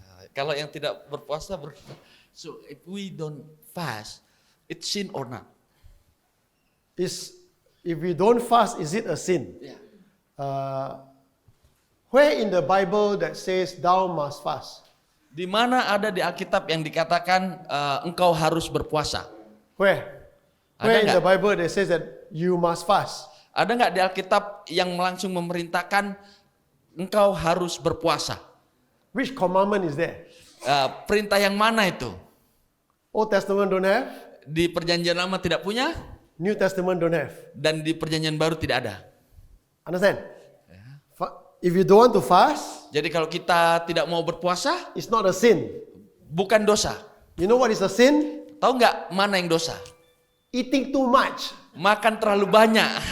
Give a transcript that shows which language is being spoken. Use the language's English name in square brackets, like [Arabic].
[Indonesian] Kalau yang tidak berpuasa berdosa. [English] So if we don't fast, it's sin or not? If we don't fast, is it a sin? Yeah. Where in the Bible that says thou must fast? [Indonesian] Di mana ada di Alkitab yang dikatakan engkau harus berpuasa? [English] Where [Indonesian] Ada [English] in [Indonesian] nggak? [English] the Bible that says that you must fast? [Indonesian] Ada nggak di Alkitab yang langsung memerintahkan engkau harus berpuasa? [English] Which commandment is there? [Indonesian] Perintah yang mana itu? [English] Old Testament don't have, [Indonesian] Di Perjanjian Lama tidak punya, [English] New Testament don't have. [Indonesian] dan di Perjanjian Baru tidak ada. [English] Understand? If you don't want to fast, [Indonesian] Jadi kalau kita tidak mau berpuasa, [English] it's not a sin. [Indonesian] bukan dosa. [English] You know what is a sin? [Indonesian] Tahu nggak mana yang dosa? [English] Eating too much. [Indonesian] Makan terlalu banyak.